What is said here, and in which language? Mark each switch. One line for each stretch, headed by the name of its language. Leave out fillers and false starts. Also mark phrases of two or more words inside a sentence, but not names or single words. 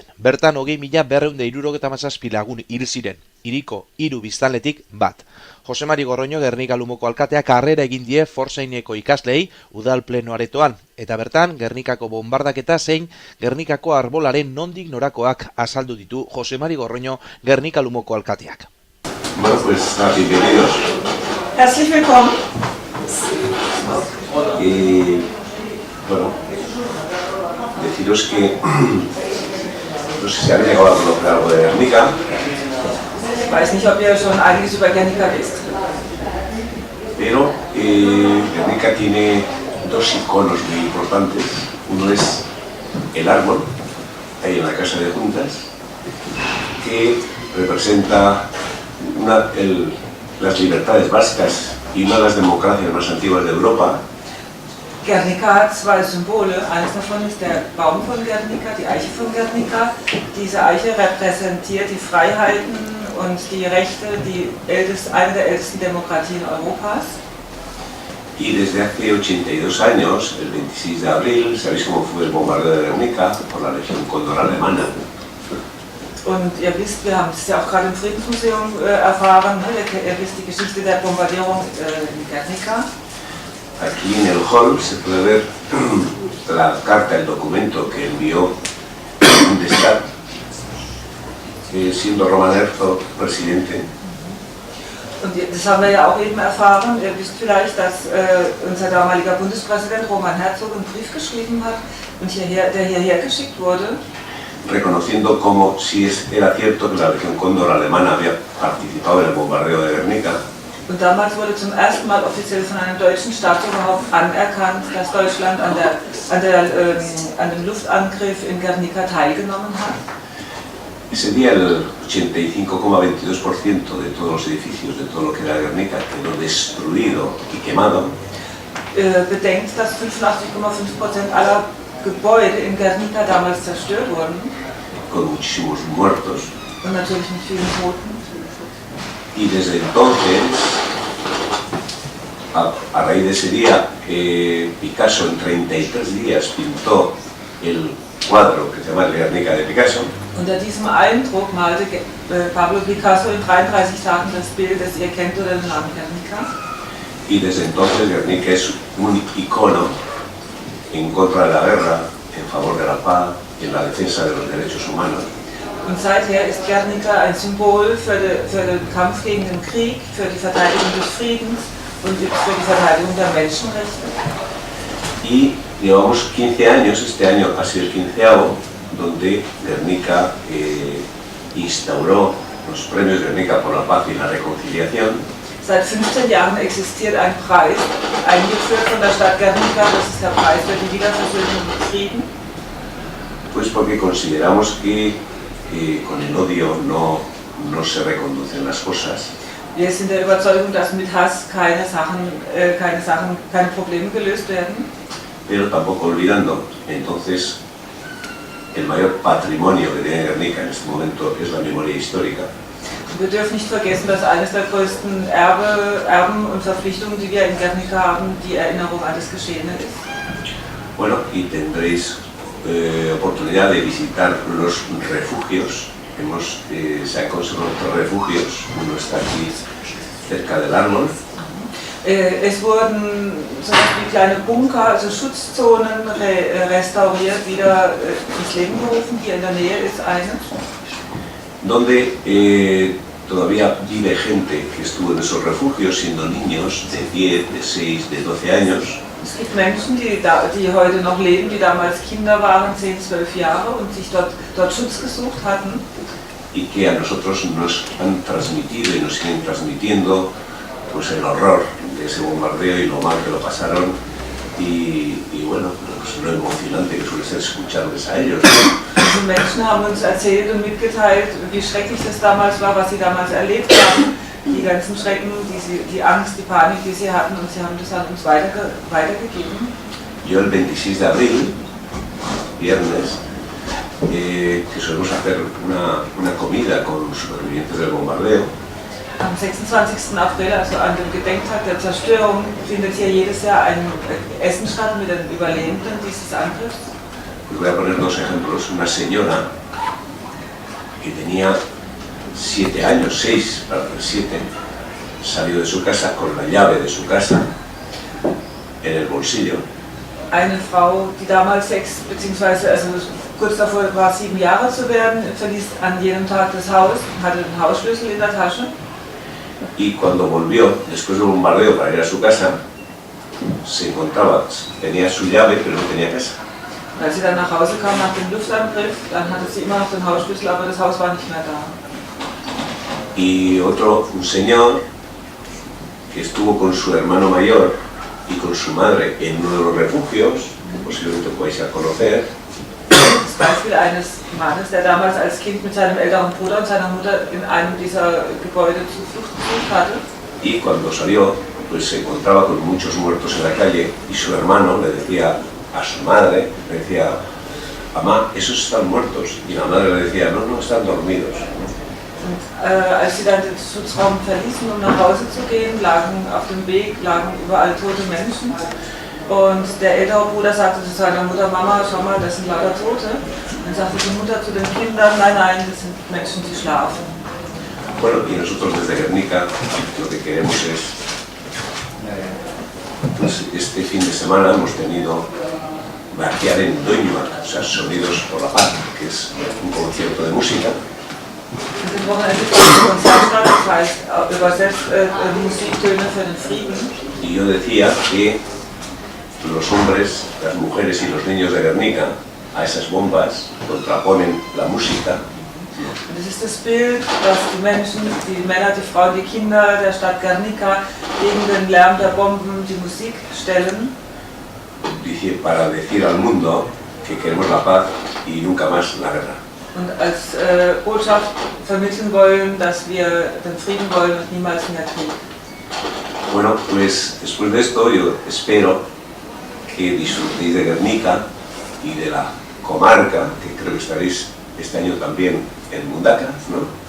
Basque: Bertan 20.277 lagun hil ziren, hiriko 3 biztanletik bat. Jose Mari Gorroño Gernika Lumoko alkateak harrera egin die Forsaineko ikaslei udal pleno aretoan, eta bertan Gernikako bombardaketa zein Gernikako arbolaren nondik norakoak azaldu ditu Jose Mari Gorroño Gernika Lumoko alkateak.
Spanish: Bueno, pues bienvenidos.
German: Herzlich willkommen.
Spanish: Y bueno, deciros que no sé si habéis llegado a conocer algo de Gernika.
German: Ich weiß nicht, ob ihr schon einiges über Gernika wisst.
Spanish: Pero Gernika tiene dos iconos muy importantes. Uno es el árbol, ahí en la Casa de Juntas, que representa las libertades básicas y una de las democracias más antiguas de Europa.
German: Gernika hat 2 Symbole. Eines davon ist der Baum von Gernika, die Eiche von Gernika. Diese Eiche repräsentiert die Freiheiten und die Rechte, eine der ältesten Demokratien Europas.
Spanish: Y desde hace 82 años, el 26 de abril, ¿sabéis cómo fue el bombardeo de Gernika por la Legión Cóndor alemana?
German: Und ihr wisst, wir haben es ja auch gerade im Friedensmuseum erfahren, ne? Ihr wisst die Geschichte der Bombardierung in Gernika.
Spanish: Aquí en el hall se puede ver la carta, el documento que envió Bundestag, siendo Roman Herzog presidente.
German: Und das haben wir ja auch eben erfahren. Ihr wisst vielleicht, dass unser damaliger Bundespräsident Roman Herzog einen Brief geschrieben hat und der hierher geschickt wurde.
Spanish: Reconociendo como si era cierto que la Legión Cóndor alemana había participado en el bombardeo de Gernika.
German: Und damals wurde zum ersten Mal offiziell von einem deutschen Staatsoberhaupt anerkannt, dass Deutschland an dem Luftangriff in Gernika teilgenommen hat.
Spanish: Ese día el 85,22% de todos los edificios, de todo lo que era Gernika, quedó destruido y quemado.
German: Bedenkt, dass 85,5% aller Gebäude in Gernika damals zerstört wurden.
Spanish: Con muchísimos muertos.
German: Und natürlich mit vielen Toten.
Spanish: Y desde entonces, a raíz de ese día, Picasso en 33 días pintó el cuadro que se llama Guernica de Picasso.
German: Unter diesem Eindruck malte Pablo Picasso in 33 Tagen das Bild, das ihr kennt unter dem Namen Gernika.
Spanish: Y desde entonces Gernika es un icono en contra de la guerra, en favor de la paz, en la defensa de los derechos humanos.
German: Und seither ist Gernika ein Symbol für den Kampf gegen den Krieg, für die Verteidigung des Friedens und für die Verteidigung der Menschenrechte.
Spanish: Y llevamos 15 años, este año ha sido el 15º, donde Gernika instauró los premios Gernika por la paz y la reconciliación.
German: Seit 15 Jahren existiert ein Preis, eingeführt von der Stadt Gernika, das ist der Preis für die Wiederversöhnung und Frieden.
Spanish: Pues porque consideramos que con el odio no se reconducen las cosas.
German: Wir sind der Überzeugung, dass mit Hass keine Probleme gelöst werden.
Spanish: Pero tampoco olvidando, entonces, el mayor patrimonio que tiene Gernika en este momento es la memoria histórica.
German: Wir dürfen nicht vergessen, dass eines der größten Erben und Verpflichtungen, die wir in Gernika haben, die Erinnerung an das Geschehene ist.
Spanish: Bueno, y tendréis oportunidad de visitar los refugios. Se han conservado otros refugios, uno está aquí cerca del árbol.
German: Es wurden so wie kleine Bunker, also Schutzzonen restauriert, wieder ins Leben gerufen. Hier in der Nähe ist eine.
Spanish: Donde todavía vive gente que estuvo en esos refugios siendo niños de 10, de 6, de 12 años.
German: Es gibt Menschen, die heute noch leben, die damals Kinder waren, 10, 12 Jahre und sich dort Schutz gesucht hatten.
Spanish: Y que a nosotros nos han transmitido y nos siguen transmitiendo pues el horror de ese bombardeo y lo mal que lo pasaron y bueno, pues lo emocionante que suele ser escucharles a ellos.
German: Diese Menschen haben uns erzählt und mitgeteilt, wie schrecklich das damals war, was sie damals erlebt haben, die ganzen Schrecken, die Angst, die Panik, die sie hatten, und sie haben das an uns weitergegeben.
Spanish: Yo el 26 de abril, viernes, que solemos hacer una comida con supervivientes del bombardeo.
German: Am 26. April, also an dem Gedenktag der Zerstörung, findet hier jedes Jahr ein Essen statt mit den Überlebenden dieses Angriffs.
Spanish: Os voy a poner dos ejemplos. Una señora que tenía 7 años, 6 para 7, salió de su casa con la llave de su casa en el bolsillo.
German: Eine Frau, die damals 6 bzw. also kurz davor war, 7 Jahre zu werden, verließ an jedem Tag das Haus, hatte den Hausschlüssel in der Tasche.
Spanish: Y cuando volvió, después del bombardeo, para ir a su casa, se encontraba, tenía su llave, pero no tenía casa.
German: Als sie dann nach Hause kam nach dem Luftangriff, dann hatte sie immer noch den Hausschlüssel, aber das Haus war nicht mehr da.
Spanish: Y un señor que estuvo con su hermano mayor y con su madre en uno de los refugios, que posiblemente podéis ya conocer.
German: Das Beispiel eines Mannes, der damals als Kind mit seinem älteren Bruder und seiner Mutter in einem dieser Gebäude Zuflucht gesucht hatte.
Spanish: Y cuando salió, pues se encontraba con muchos muertos en la calle y su hermano le decía a su madre, le decía: mamá, esos están muertos. Y la madre le decía: no, no, están dormidos.
German: Und als sie dann den Schutzraum verließen, um nach Hause zu gehen, lagen auf dem Weg überall tote Menschen. Und der ältere Bruder sagte zu seiner Mutter: Mama, schau mal, das sind lauter Tote. Dann sagte die Mutter zu den Kindern: nein, nein, das sind Menschen, die schlafen.
Spanish: Bueno, y nosotros desde Guernica lo que queremos es, pues este fin de semana hemos tenido Bakear en Doñuak, o sea, Sonidos por la Paz, que es un concierto de música.
German: Und im Wochenende fand ein Konzert statt, das heißt übersetzt Musiktöne für den Frieden.
Spanish: Y yo decía que los hombres, las mujeres y los niños de Guernica a esas bombas contraponen la música.
German: Und das ist das Bild, dass die Menschen, die Männer, die Frauen, die Kinder der Stadt Guernica gegen den Lärm der Bomben die Musik stellen.
Spanish: Para decir al mundo que queremos la paz y nunca más la guerra.
German: Und als Botschaft vermitteln wollen, dass wir den Frieden wollen und niemals mehr Krieg.
Spanish: Bueno, pues después de esto yo espero que disfrutéis de Guernica y de la comarca, que creo que estaréis este año también en Mundaka, ¿no?